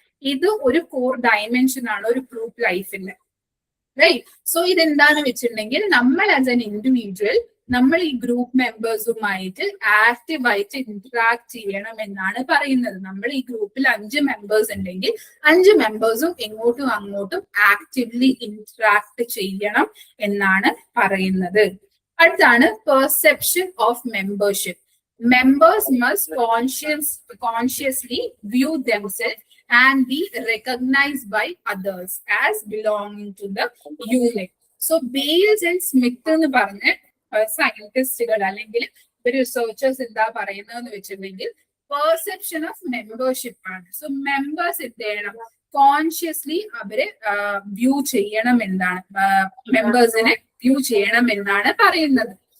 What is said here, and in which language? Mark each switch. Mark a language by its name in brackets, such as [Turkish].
[Malayalam] ഇത് ഒരു core dimension ആണ് ഒരു ഗ്രൂപ്പ് ലൈഫിന്റെ. റൈറ്റ്, സോ ഇതെന്താന്ന് വെച്ചിട്ടുണ്ടെങ്കിൽ നമ്മൾ ആസ് എൻ ഇൻഡിവിജ്വൽ നമ്മൾ ഈ ഗ്രൂപ്പ് മെമ്പേഴ്സുമായിട്ട് ആക്റ്റീവായിട്ട് ഇന്ററാക്ട് ചെയ്യണം എന്നാണ് പറയുന്നത്. നമ്മൾ ഈ ഗ്രൂപ്പിൽ 5 മെമ്പേഴ്സ് ഉണ്ടെങ്കിൽ 5 മെമ്പേഴ്സും ഇങ്ങോട്ടും അങ്ങോട്ടും ആക്റ്റീവ്ലി ഇന്ററാക്ട് ചെയ്യണം എന്നാണ് പറയുന്നത്. അടുത്താണ് perception of membership. [English] Members must consciously view themselves and be recognized by others as belonging to the unit. [Malayalam] So Biles and Smith എന്ന് പറഞ്ഞ സയന്റിസ്റ്റുകൾ അല്ലെങ്കിൽ റിസർച്ചേഴ്സ് എന്താ പറയുന്നതെന്ന് വെച്ചിട്ടുണ്ടെങ്കിൽ പെർസെപ്ഷൻ ഓഫ് മെമ്പർഷിപ്പ് ആണ്. സോ മെമ്പേഴ്സ് എന്ത് ചെയ്യണം, കോൺഷ്യസ്ലി അവര് വ്യൂ ചെയ്യണം എന്നാണ്, മെമ്പേഴ്സിനെ വ്യൂ ചെയ്യണം എന്നാണ് പറയുന്നത്.